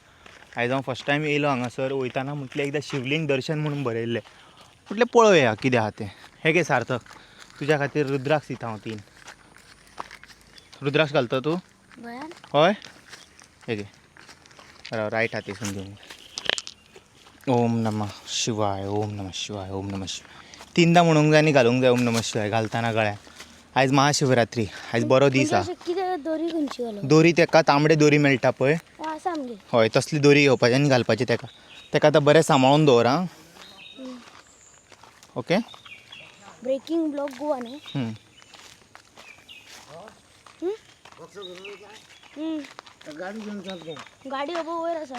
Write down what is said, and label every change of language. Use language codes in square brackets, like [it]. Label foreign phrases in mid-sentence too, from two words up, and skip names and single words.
[kok] आयज हांव [en] first time [kok] येयलो हांगासर. वयताना म्हटलें एकदां शिवलिंग दर्शन म्हणून बरयल्लें. म्हटलें पळोवया कितें आहा तें. हे गे सार्थक, तुज्या खातीर रुद्राक्ष दिता हांव 3. रुद्राक्ष घालता तूं? हय. हे गे रायट हातीसून घेवन. [sa] ओम नमः शिवाय, ओम नमः शिवाय, ओम नमः शिवाय. [kok] 3दा म्हणूंक जाय आनी घालूंक जाय [sa] ओम नमः शिवाय [kok] घालताना गळ्यात. आयज महाशिवरात्री. आयज बरो दीस आहा. दोरी तेका तांबडे दोरी मेळटा पळय, हय तसली दोरी घेवपाची आनी घालपाची तेका. तेका आतां बरें सांबाळून दवर आं. ओके. [en] breaking block Goa new. [kok] गाडी बाबा वयर आसा.